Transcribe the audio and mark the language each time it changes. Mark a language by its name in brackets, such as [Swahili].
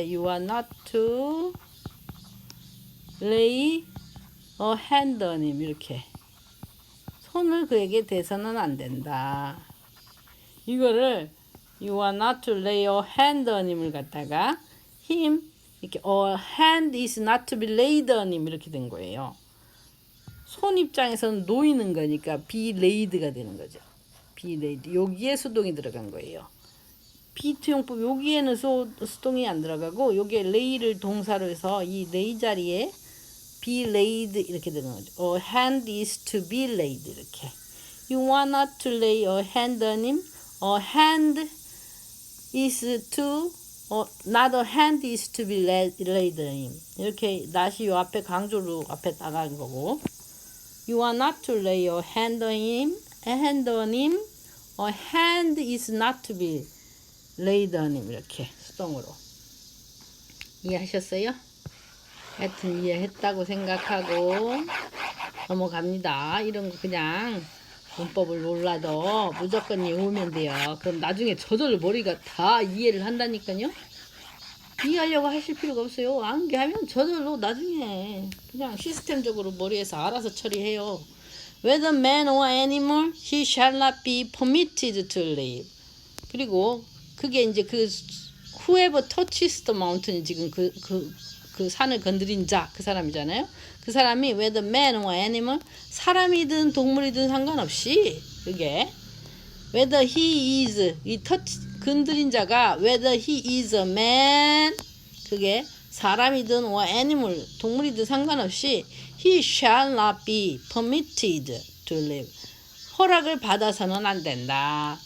[English] you are not to lay a hand on him 이렇게 손을 그에게 대서는 안 된다. 이거를 you are not to lay a hand on him을 갖다가 him 이렇게 a hand is not to be laid on him 이렇게 된 거예요. [Korean] 손 입장에서는 놓이는 거니까 be laid가 되는 거죠. be laid 여기에 수동이 들어간 거예요. 비투용법 여기에는 수동이 안 들어가고 여기에 lay를 동사로 해서 이 lay 자리에 be laid 이렇게 되는 거죠. A hand is to be laid 이렇게. [English] You want not to lay a hand on him. A hand is to not a hand is to be laid on him. [Korean] 이렇게 not이 요 앞에 강조로 앞에 나간 거고. [English] You are not to lay a hand on him. A hand on him. A hand is not to be laid on him 이렇게 수동으로. [Korean] 이해하셨어요? 하여튼 이해했다고 생각하고 넘어갑니다. 이런 거 그냥 문법을 몰라도 무조건 외우면 돼요. 그럼 나중에 저절로 머리가 다 이해를 한다니까요. 이해하려고 하실 필요가 없어요. 암기하면 저절로 나중에 그냥 시스템적으로 머리에서 알아서 처리해요. [English] Whether man or animal, he shall not be permitted to live. [Korean] 그리고 그게 이제 whoever touches the mountain 지금 그 산을 건드린 자 그 사람이잖아요. 그 사람이 whether man or animal 사람이든 동물이든 상관없이 그게 whether he is 이 건드린 자가 whether he is a man 그게 사람이든 or animal 동물이든 상관없이 he shall not be permitted to live 허락을 받아서는 안 된다.